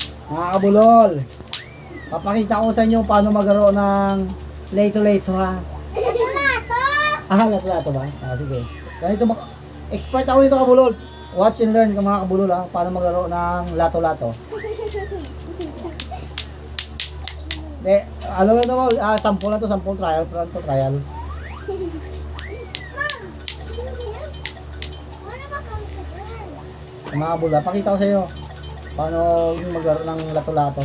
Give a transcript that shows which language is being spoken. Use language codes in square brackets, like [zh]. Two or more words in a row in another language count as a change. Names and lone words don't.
[tl] Mga kabulol, papakita ko sa inyo paano maglaro ng lato-lato ha. Lato-lato! Lato-lato ba? Sige. Ganito expert ako dito kabulol. [en] Watch and learn [tl] mga kabulol ha, paano maglaro ng lato-lato. Alam mo naman, sample na to, [en] sample trial, trial. [tl] Mga kabulol, pakita ko sa iyo paano maglaro ng lato-lato.